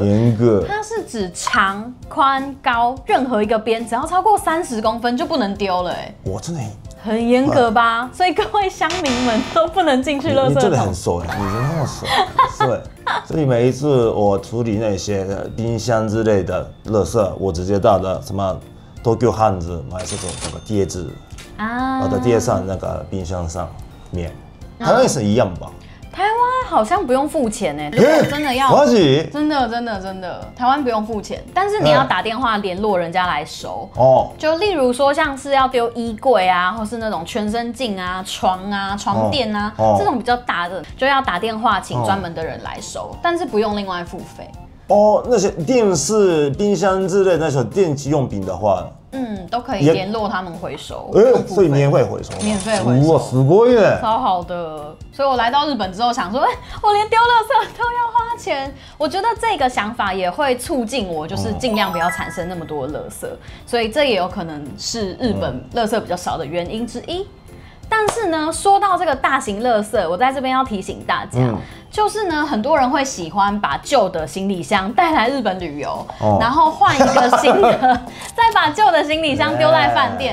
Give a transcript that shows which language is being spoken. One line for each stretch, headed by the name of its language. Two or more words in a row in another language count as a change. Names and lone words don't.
Chinese: 它是指長、寬、高任何一個邊，只要超過30公分就不能丟了。我真的很嚴格吧？所以各位鄉民們都不能進去垃圾桶。你真的很熟，你真的那麼熟。對，所以每一次我處理那些冰箱之類的垃圾，我直接到了什麼東京漢字買這種那個貼紙。把它貼上那個冰箱上面，台灣也是一樣吧？台灣好像不用付錢呢。如果真的要，真的，台灣不用付錢，但是你要打電話聯絡人家來收。就例如說像是要丟衣櫃啊，或是那種全身鏡啊、床啊、床墊啊這種比較大的，就要打電話請專門的人來收，但是不用另外付費。哦，那些電視、冰箱之類那些電器用品的話，都可以聯絡他們回收。所以免費回收。免費回收。哇，
Japanese: すごいね。
Chinese: 超好的。所以我來到日本之後想說，我連丟垃圾都要花錢。我覺得這個想法也會促進我，就是盡量不要產生那麼多的垃圾。所以這也有可能是日本垃圾比較少的原因之一。但是呢，說到這個大型垃圾，我在這邊要提醒大家，就是呢，很多人會喜歡把舊的行李箱帶來日本旅遊，然後換一個新的，再把舊的行李箱丟在飯店。